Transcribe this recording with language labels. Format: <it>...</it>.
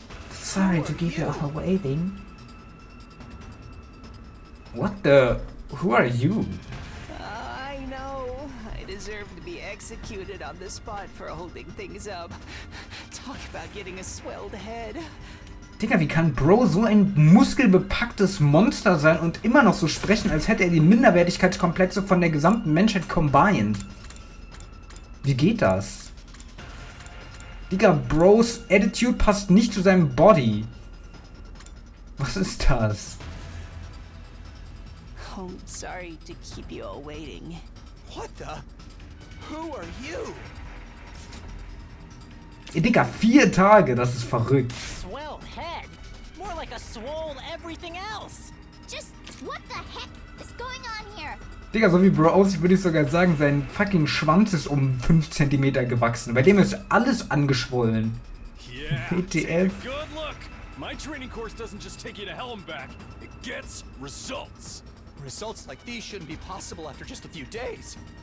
<en>Sorry to keep you all waiting. What the? Who are you? I know. I deserve to be executed on the spot for holding things up. Talk about getting a swelled head.</en> <de>Digga, wie kann Bro so ein muskelbepacktes Monster sein und immer noch so sprechen, als hätte er die Minderwertigkeitskomplexe von der gesamten Menschheit combined? Wie geht das? Digga, Bros Attitude passt nicht zu seinem Body. Was ist das?</de> <en>Oh, sorry to keep you all waiting. What the? Who are you?</en> <de>Digga, 4 Tage, das ist verrückt.</de> <en>Swelled head. More like a swole everything else. Just what the heck is going on here?</en> <de>Digga, so wie Bro aussieht, würde ich sogar sagen, sein fucking Schwanz ist um 5 cm gewachsen. Bei dem ist alles angeschwollen.</de> <en>Yeah, WTF? take a good look. My training course doesn't just take you to hell and back. It gets results. Results like these shouldn't be possible after just a few days.</en>